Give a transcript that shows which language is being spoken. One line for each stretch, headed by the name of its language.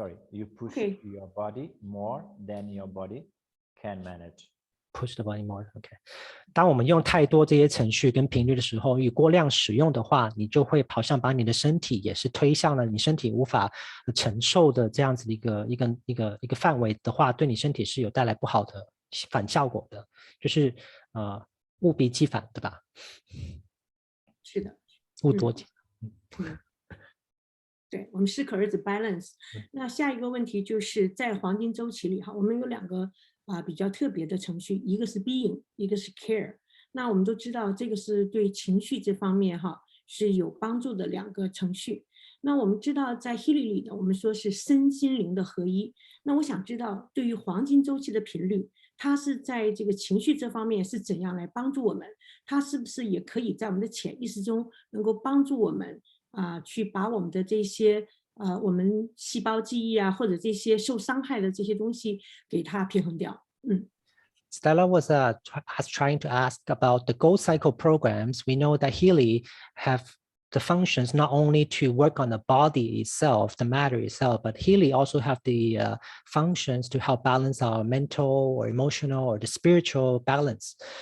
English: You push your body more than your body can manage. Push the body more. OK.
Chinese: 当我们用太多这些程序跟频率的时候，与过量使用的话，你就会好像把你的身体也是推向了你身体无法承受的这样子的一个范围的话，对你身体是有带来不好的反效果的，就是物极必反，对吧？是的，物多极。对，我们适可而止 balance。那下一个问题就是在黄金周期里哈，我们有两个比较特别的程序，一个是 being， 一个是 care。那我们都知道这个是对情绪这方面哈是有帮助的两个程序。那我们知道在 Healy 里呢，我们说是身心灵的合一。那我想知道对于黄金周期的频率，它是在这个情绪这方面是怎样来帮助我们？它是不是也可以在我们的潜意识中能够帮助我们去把我们的这些我们细胞记忆啊，或者这些受伤害的这些东西给它平衡掉。
English: Stella was trying to ask about the Gold Cycle programs. We know that Healy have the functions not only to work on the body itself, the matter itself, but Healy also have the functions to help balance our mental or emotional or the spiritual balance.